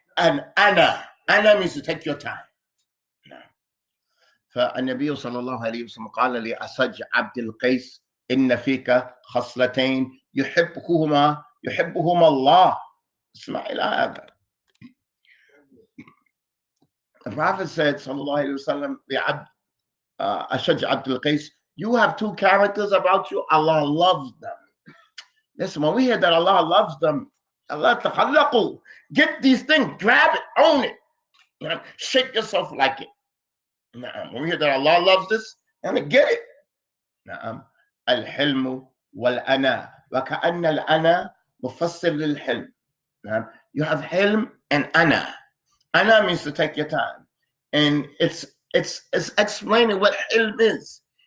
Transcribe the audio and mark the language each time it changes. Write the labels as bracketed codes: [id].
[en] And أنا means to take your time. [ar] فالنبي صلى الله عليه وسلم قال لأسج عبد القيس إن فيك خصلتين يحبهما الله. اسمع إلى هذا. [en] The Prophet said [ar] صلى الله عليه وسلم أسج عبد القيس, [en] you have two characters about you. Allah loves them. Listen, when we hear that Allah loves them, Allah تخلقوا, get these things, grab it, own it. Shake yourself like it. When we hear that Allah loves this, and get it. [ar] الحلم والأنا وكأن الأنا مفسر للحلم. [en] You have hilm and ana. Ana means to take your time, and it's explaining what hilm is.